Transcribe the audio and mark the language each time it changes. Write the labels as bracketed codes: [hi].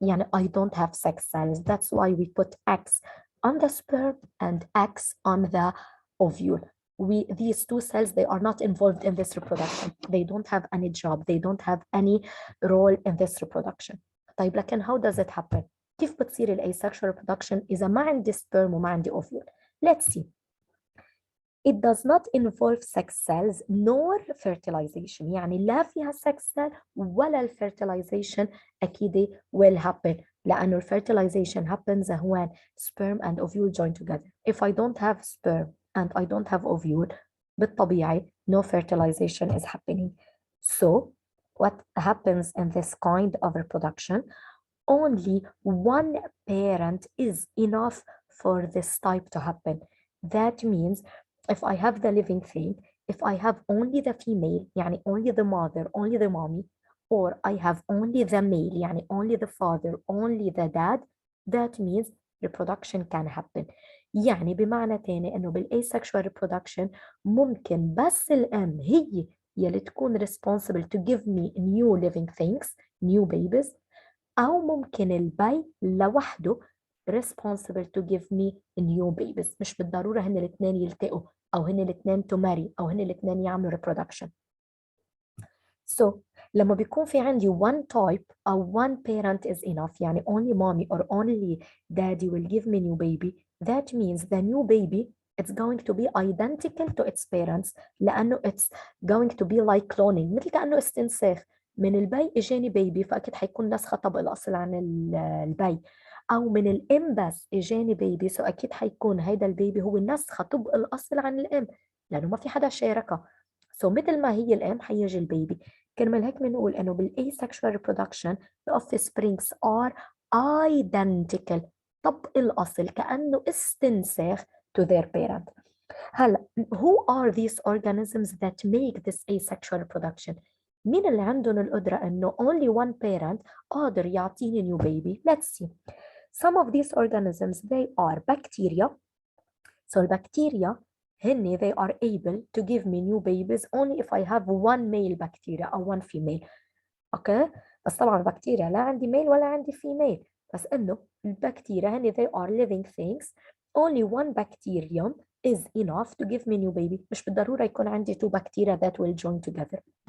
[en] يعني I don't have sex cells. That's why we put X on the sperm and X on the ovule. These two cells, they are not involved in this reproduction. They don't have any job. They don't have any role in this reproduction. [ar] طيب لكن [en] how does it happen? [ar] كيف بتصير الاسexual reproduction إذا ما عندي sperm وما عندي ovule? [en] Let's see. It does not involve sex cells nor fertilization. [ar] يعني لا فيها [en] sex cell [ar] ولا fertilization أكيد [en] will happen. لأنه fertilization happens when sperm and ovule join together. If I don't have sperm and I don't have ovule, [ar] بالطبيعي [en] no fertilization is happening. So what happens in this kind of reproduction? Only one parent is enough for this type to happen. That means if I have the living thing, if I have only the female, يعني only the mother, only the mommy, or I have only the male, يعني only the father, only the dad, that means reproduction can happen. [ar] يعني بمعنى تاني انه بالasexual reproduction ممكن بس الام هي يلي تكون [en] responsible to give me new living things, new babies، [ar] أو ممكن البي لوحده [en] responsible to give me new babies. [ar] مش بالضرورة هن الاثنين يلتقوا أو هن الاثنين [en] to marry [ar] أو هن الاثنين يعملوا reproduction. [en] So [ar] لما بيكون في عندي [en] one type أو one parent is enough يعني only mommy or only daddy will give me new baby, that means the new baby it's going to be identical to its parents لأنه it's going to be like cloning [ar] مثل كأنه استنساخ. من البي اجاني بيبي فاكيد حيكون نسخه طبق الاصل عن البي، او من الام بس اجاني بيبي سو اكيد حيكون هيدا البيبي هو نسخه طبق الاصل عن الام لانه ما في حدا شاركها. سو مثل ما هي الام حيجي البيبي. كرمال هيك بنقول انه بالasexual reproduction [en] the offsprings are identical [ar] طبق الاصل كانه استنساخ [en] to their parent. هلا who are these organisms that make this asexual reproduction؟ [ar] مين اللي عندهم القدرة إنه [en] only one parent [ar] قادر يعطيني [en] new baby؟ Let's see. Some of these organisms they are bacteria. So [ar] البكتيريا هن [en] they are able to give me new babies only if I have one male bacteria أو one female. [ar] أوكي؟ بس طبعا البكتيريا لا عندي male ولا عندي female. بس إنه البكتيريا هن [en] they are living things. Only one bacterium is enough to give me new baby. [ar] مش بالضرورة يكون عندي [en] two bacteria that will join together.